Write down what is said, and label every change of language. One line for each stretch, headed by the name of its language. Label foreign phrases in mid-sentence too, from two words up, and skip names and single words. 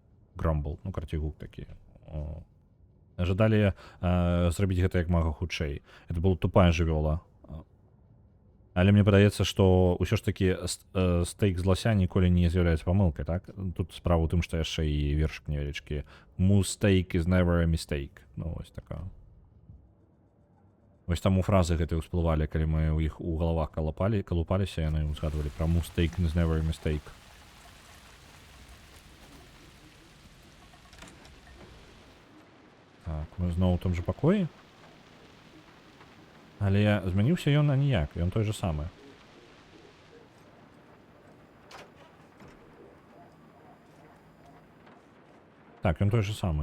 Belarusian: Громбл, ну, карацей, гук такі. Жадалі зрабіць гэта як мага хутчэй.
Russian: Это была тупая жывёла.
Belarusian: Але мне падаецца, што ўсё ж такі стейк з лася ніколі не з'яўляецца памылкай, так? Тут справа ў тым, што яшчэ і вершык невялічкі.
English: Mistake is never a mistake.
Belarusian: Ну, вось такая. Вось таму фразы гэтыя ўсплывалі, калі мы ў іх у галавах калупаліся, яны узгадвалі пра
English: mistake is never a mistake.
Belarusian: Так, мы зноў у том жа пакоі. Але змяніўся ён аніяк, ён той же самы. Так, ён той же самы.